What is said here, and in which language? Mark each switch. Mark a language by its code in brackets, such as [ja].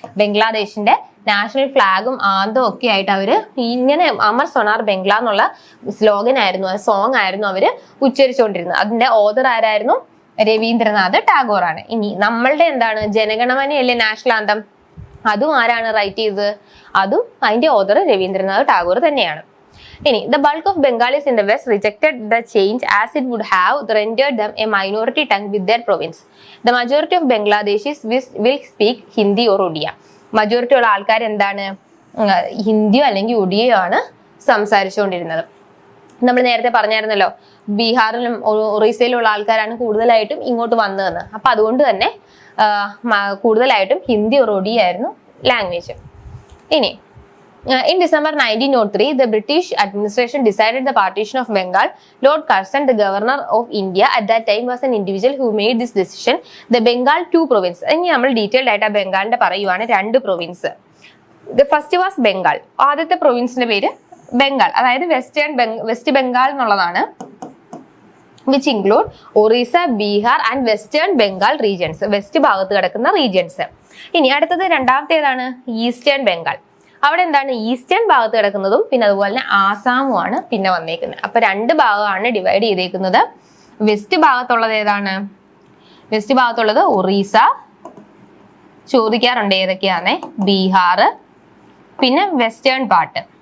[ml] ബംഗ്ലാദേശിന്റെ national ഫ്ലാഗും ആന്തവും ഒക്കെ ആയിട്ട് അവര് ഇങ്ങനെ അമർ സോണാർ ബംഗ്ല എന്നുള്ള സ്ലോഗൻ ആയിരുന്നു, സോങ് ആയിരുന്നു അവര് ഉച്ചരിച്ചുകൊണ്ടിരുന്നത്. അതിന്റെ ഓതർ ആരായിരുന്നു, രവീന്ദ്രനാഥ് ടാഗോർ ആണ്. ഇനി നമ്മളുടെ എന്താണ്, ജനഗണമനയല്ലേ നാഷണൽ ആന്തം, അതും ആരാണ് റൈറ്റ് ചെയ്തത്, അതും അതിന്റെ ഓതർ രവീന്ദ്രനാഥ് ടാഗോർ തന്നെയാണ്. [en] ഇനി the bulk of Bengalis in the West rejected the change as it would have rendered them a minority tongue with their province. The majority of Bangladeshis will speak Hindi or Odia. [ml] Majority ഉള്ള ആൾക്കാർ എന്താണ്, ഹിന്ദിയോ അല്ലെങ്കിൽ ഒഡിയോ ആണ് സംസാരിച്ചുകൊണ്ടിരുന്നത്. നമ്മൾ നേരത്തെ പറഞ്ഞായിരുന്നല്ലോ, ബീഹാറിലും ഒറീസയിലുള്ള ആൾക്കാരാണ് കൂടുതലായിട്ടും ഇങ്ങോട്ട് വന്നതെന്ന്. അപ്പൊ അതുകൊണ്ട് തന്നെ കൂടുതലായിട്ടും ഹിന്ദി or ഒഡിയ ആയിരുന്നു ലാംഗ്വേജ്. [en] ഇനി in December 1903, the British administration decided the partition of Bengal. Lord Curzon, the governor of India at that time, was an individual who made this decision. The Bengal two province. [ml] ഇനി നമ്മൾ detailed ആയിട്ട് ബംഗാളിന്റെ പറയുവാണ്, രണ്ട് province. [en] The first was Bengal. [ml] ആദ്യത്തെ പ്രൊവിൻസിന്റെ പേര് ബംഗാൾ, അതായത് west Bengal എന്നുള്ളതാണ്. [en] which include Orissa, Bihar and Western Bengal regions. [ml] West ഭാഗത്ത് കിടക്കുന്ന റീജിയൻസ്. ഇനി അടുത്തത് രണ്ടാമത്തേതാണ് ഈസ്റ്റേൺ ബംഗാൾ. അവിടെ എന്താണ്, ഈസ്റ്റേൺ ഭാഗത്ത് കിടക്കുന്നതും പിന്നെ അതുപോലെ തന്നെ ആസാമുമാണ് പിന്നെ വന്നേക്കുന്നത്. അപ്പൊ രണ്ട് ഭാഗമാണ് ഡിവൈഡ് ചെയ്തേക്കുന്നത്. വെസ്റ്റ് ഭാഗത്തുള്ളത് ഏതാണ്, വെസ്റ്റ് ഭാഗത്തുള്ളത് ഒറീസ, ചോദിക്കാറുണ്ട് ഏതൊക്കെയാണ്, ബീഹാർ, പിന്നെ വെസ്റ്റേൺ പാർട്ട്.